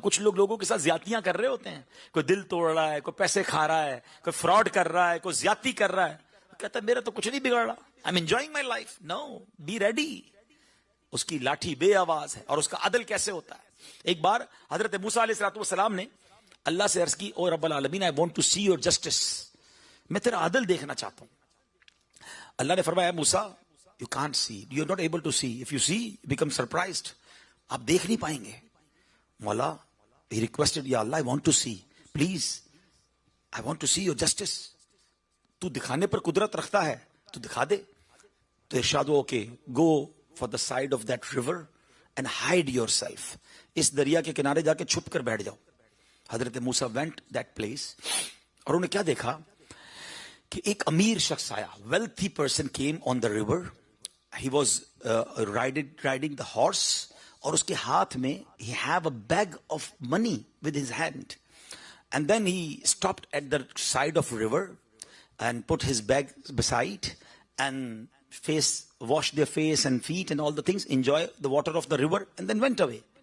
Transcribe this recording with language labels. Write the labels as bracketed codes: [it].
[ur] کچھ لوگ لوگوں کے ساتھ زیادتیاں کر رہے ہوتے ہیں، کوئی دل توڑ رہا ہے، کوئی پیسے کھا رہا ہے، کوئی فراڈ کر رہا ہے، کوئی زیادتی کر رہا ہے، کہتا ہے میرا تو کچھ نہیں بگڑ رہا، [en] I am enjoying my life. No, be ready. [ur] اس کی لاٹھی بے آواز ہے. اور اس کا عدل کیسے ہوتا ہے؟ ایک بار حضرت موسیٰ علیہ السلام نے اللہ سے عرض کی، او رب العالمین [en] I want to see your justice. [ur] میں تیرا عدل دیکھنا چاہتا ہوں. اللہ نے فرمایا موسیٰ [en] you can't see, you're not able to see. If you see, become surprised. [ur] آپ دیکھ نہیں پائیں گے. [en] مولا he requested, یا اللہ I want to see, please I want to see your justice. [ur] تو دکھانے پر قدرت رکھتا ہے تو دکھا دے. تو ارشاد ہو کہ [en] go for the side of that river and hide yourself. [ur] اس دریا کے کنارے جا کے چھپ کر بیٹھ جاؤ. حضرت موسیٰ [en] went that place [ur] اور انہوں نے کیا دیکھا کہ ایک امیر شخص آیا. [en] wealthy person came on the river. He was riding the horse [ur] اور اس کے ہاتھ میں [en] he have a bag of money with his hand. And then he stopped at the side of river and put his bag beside and washed their face and feet and all the things, enjoy the water of the river and then went away.